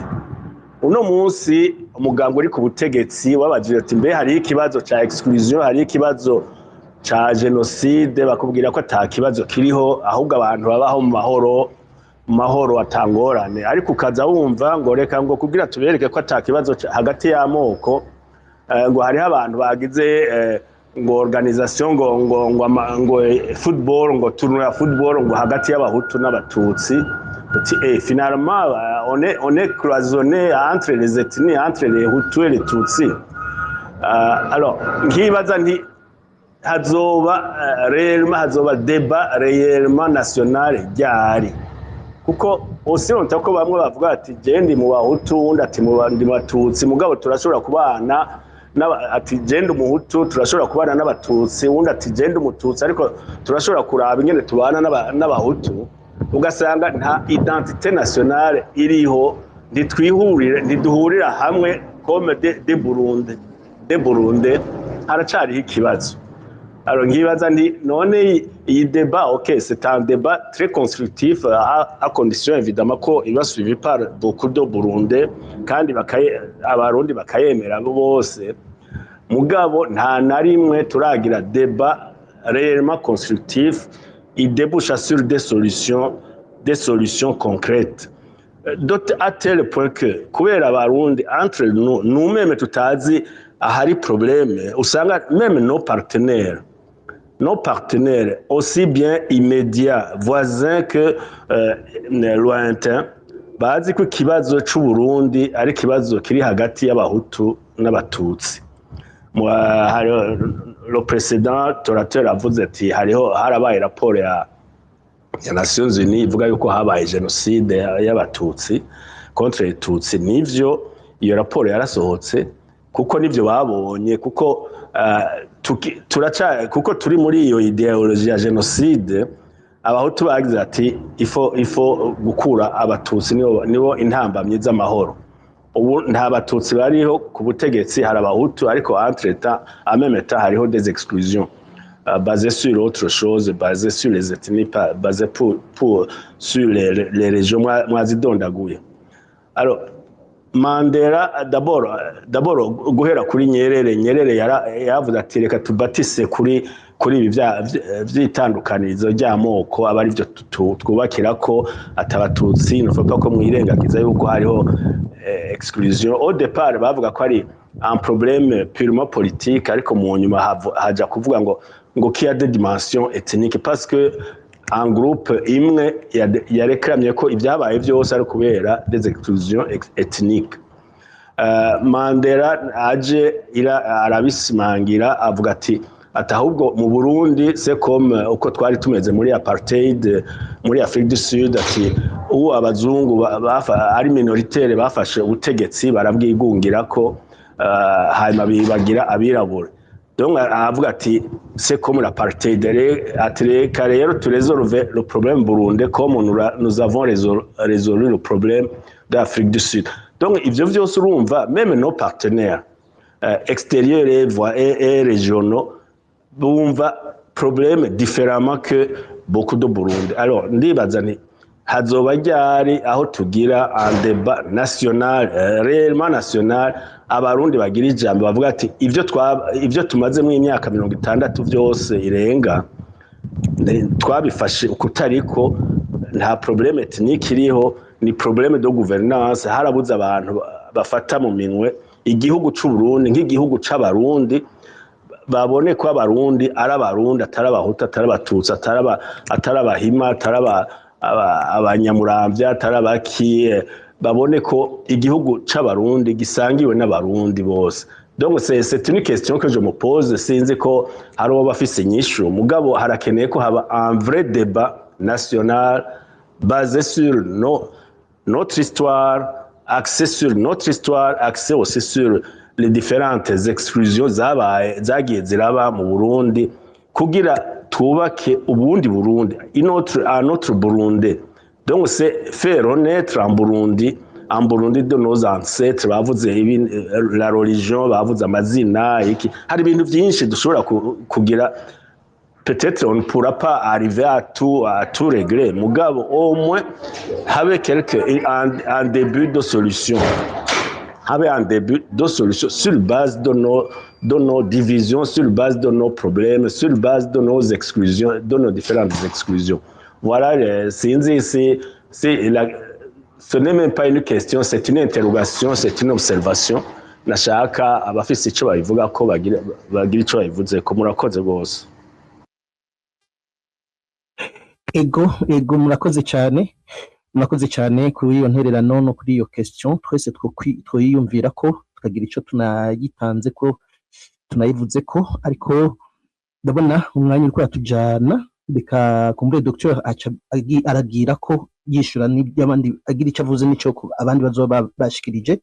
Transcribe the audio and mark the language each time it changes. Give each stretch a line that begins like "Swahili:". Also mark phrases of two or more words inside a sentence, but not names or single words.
Rundi: Uno munsi umugambwe uri ku butegetsi wabajije ati mbe hari ikibazo ca exclusion, hari ikibazo ca genocide, bakubwira ko ata kibazo kiriho, ahubwo abantu babaho mu mahoro atangorane. Ariko ukaza wumva ngo reka ngo kugira tubereke ko ata kibazo hagati y'amoko, ngo hariho abantu bagize ngo organisation ngo football, ngo tournoi ya football ngo hagati y'Abahutu n'Abatutsi.
French: Finalement on est cloisonné entre les ethnies, entre les Hutus et les Tutsis.
Rundi: Alors nkibaza nti hazoba
French: débat réellement national
Rundi: ryari, kuko osironta ko bamwe bavuga ati je ndi mu Bahutu, undi ati ndi mu Batutsi, mugabo turashobora kubana ati je ndi umuhutu, turashobora kubana n'Abatutsi, undi ati je ndi umututsi, ariko turashobora kuraba ingene tubana n'Abahutu. Ugasanga nta
French: identité nationale
Rundi: iriho, ntiduhurira hamwe
French: comme de Burundi,
Rundi: haracariho ikibazo.
French: Alors
Rundi: nkibaza nti none iyi
French: débat, ok, c'est un débat très constructif à condition évidemment ko il va suivi par beaucoup de Burundais
Rundi: kandi Abarundi bakayemera bose. Mugabo nta na rimwe turagira
French: débat réellement constructif, il débouche sur des solutions concrètes. À tel point que
Rundi: kubera Abarundi
French: entre nous-mêmes
Rundi: tutazi ahari
French: problème, usanga même nos partenaires aussi bien immédiats, voisins que lointains,
Rundi: bazi ko ikibazo c'u Burundi ari ikibazo kiri hagati y'Abahutu n'Abatutsi.
French: Le précédent orateur
Rundi: avuze ati harabaye raporo ya Nations Unies ivuga yuko habaye genocide y'Abatutsi
French: contre les Tutsi.
Rundi: Nivyo iyo raporo yarasohotse kuko nivyo babonye, kuko kuko turi muri iyo ideologie ya genocide. Abahutu bagize ati ifo gukura Abatutsi nibo intambamye z'amahoro. Ubu nta Batutsi bariho ku butegetsi, hari Abahutu, ariko
French: entre temps en même temps hariho des exclusions basées sur autre chose, basées sur les ethnies, basées sur les régions mwazidondaguye. Alors Mandela d'abord
Rundi: guhera kuri Nyerere yavuze ati reka tubatise kuri ibi vy'itandukanirizo ry'amoko, aba ari byo twubakira ko atabatutsi nufata ko mwirengagiza yuko hariho exclusion.
French: Au départ
Rundi: bavuga ko ari
French: un problème purement politique,
Rundi: ariko mu nyuma haja kuvuga ngo
French: qu'il y a des dimensions ethniques, parce que un groupe
Rundi: imwe yarekramye ko ibyabaye byose ari kubera
French: des exclusions ethniques.
Rundi: Mandela aje arabisimangira avuga ati ahubwo mu Burundi
French: c'est comme
Rundi: uko twari tumeze muri apartheid muri Afrique du Sud, ati ubu abazungu ari minoritaire bafashe ubutegetsi barabwigungira ko hanyuma bibagira abirabura. Donc avuga ati
French: c'est comme l'apartheid,
Rundi: ati reka rero
French: tu résolver le problème burundais comme nous avons résolu le problème d'Afrique du Sud. Donc
Rundi: ivyo vyose urumva
French: même nos partenaires extérieurs et régionaux bumva problème différemment que beaucoup de Burundi.
Rundi: Alors ndibaza ni hazoba ryari aho tugira
French: un débat national, réellement national,
Rundi: abarundi bagira ijambo bavuga ati ivyo tumaze mu imyaka 60 byose irenga twabifashe ukutariko, nta
French: problème ethnique
Rundi: iriho, ni
French: problème de gouvernance.
Rundi: Harabuze abantu bafata mu minwe igihugu c'u Burundi nk'igihugu c'abarundi, babone ko abarundi ari abarundi, atari abahutu, atari abatutsi, atari abahima, atari abanyamuramvya, atari abaki, babone ko igihugu c'abarundi gisangiwe n'abarundi bose.
French: Donc c'est une question que je me pose,
Rundi: sinzi ko hari uwo bafise inyishu, mugabo harakeneye ko haba
French: un vrai débat national basé sur notre histoire, axé sur notre histoire, axé aussi sur les différentes exclusions
Rundi: zagiye ziraba mu Burundi kugira twubake ubundi Burundi,
French: un autre Burundi. Donc c'est faire renaître en Burundi de nos ancêtres, bavuze la religion,
Rundi: bavuze amazina, hari ibintu byinshi dushobora kugira.
French: Peut-être on ne pourra pas arriver à tout régler, mugabo au moins avec un début de solution. Avec un début de solution sur base de nos divisions, sur base de nos problèmes, sur base de nos exclusions, de nos différentes exclusions. Voilà, ce n'est même pas une question, c'est une interrogation, c'est une observation.
Rundi: Nashaka abafise ico babivuga ko bagira ico babivuze ko. Murakoze gose. Ego murakoze cyane kuri iyo ntererano no kuri iyo question. Twese twoyiyumvira ko tukagira ico tunayitanze ko tunayivuze ko, ariko ndabona umwanya uriko atujana, reka kumbure docteur aragira ko yishura n'iby'abandi, agira ico avuze n'ico abandi bazoba bashikirije.